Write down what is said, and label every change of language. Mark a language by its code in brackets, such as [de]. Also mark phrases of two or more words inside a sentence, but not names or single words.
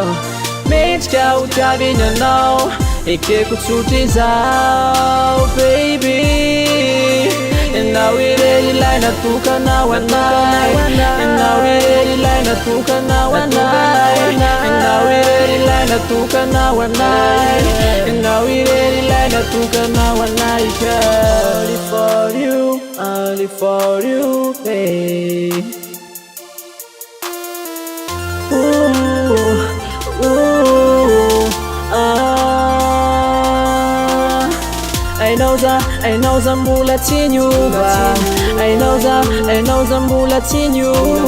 [mg] Mendrika ho tiaviny anao, ekeko tsotra izao baby. Ianao irery ilay natokanao anay, ianao irery ilay natokanao anay, ianao irery ilay natokanao anay, ianao irery ilay natokanao anay. [en] Only for you, only for you, babe. [mg] Ainao za mbola tsy niova, ainao za mbola tsy niova.